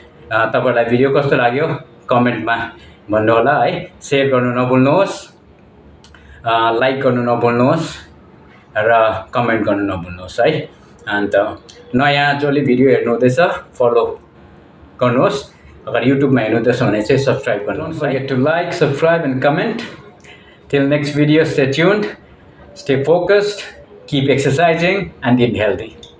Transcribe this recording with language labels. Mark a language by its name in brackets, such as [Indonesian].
[Nepali] तपाईँहरूलाई भिडियो कस्तो लाग्यो कमेन्टमा भन्नुहोला है। सेयर गर्नु नभुल्नुहोस्, लाइक गर्नु नभुल्नुहोस् र कमेन्ट गर्नु नभुल्नुहोस् है। अन्त नयाँ जसले भिडियो हेर्नु हुँदैछ फलो गर्नुहोस्, अगर युट्युबमा हेर्नु हुँदैछ भने चाहिँ सब्सक्राइब गर्नुहोस्। [English] Don't forget to like, subscribe and comment. Till next video, stay tuned, stay focused, keep exercising and eat healthy.